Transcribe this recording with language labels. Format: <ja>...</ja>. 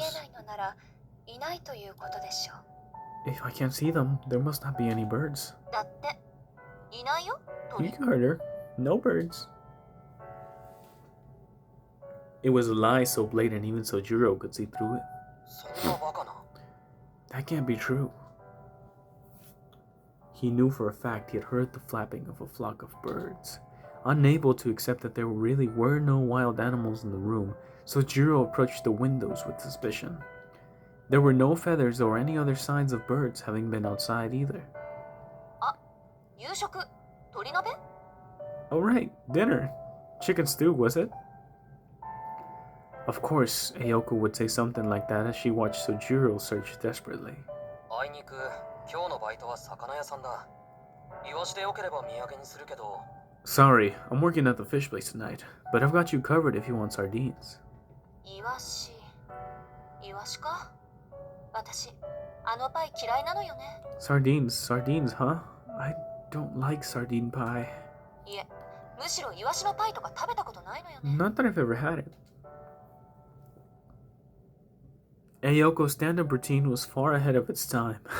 <ja>えないのならいないということでしょう。</ja> <en>If I can't see them, there must not be any birds.</en> <ja>だっていないよ、</ja> <en>You</en> <ja>鳥。</ja> <en>heard her. No birds. It was a lie so blatant even Sojiro could see through it.</en> <ja>そんなバカな。</ja> <en>That can't be true. He knew for a fact he had heard the flapping of a flock of birds. Unable to accept that there really were no wild animals in the room, Sojiro approached the windows with suspicion. There were no feathers or any other signs of birds having been outside either.</en> <ja>夕食、鳥鍋？</ja> <en>Oh right, dinner. Chicken stew, was it? Of course, Ayoko would say something like that as she watched Sojiro search desperately.</en> <ja>あいにく今日のバイトは魚屋さんだ。イワシでよければ土産にするけど。</ja> <en>Sorry, I'm working at the fish place tonight, but I've got you covered if you want sardines.</en> <ja>イワシ。イワシか？私、あのパイ嫌いなのよね。</ja> <en>Sardines, huh? I don't like sardine pie.</en> <ja>いえ、むしろイワシのパイとか食べたことないのよね。</ja> <en>Not that I've ever had it. Ayoko's stand-up routine was far ahead of its time.</en>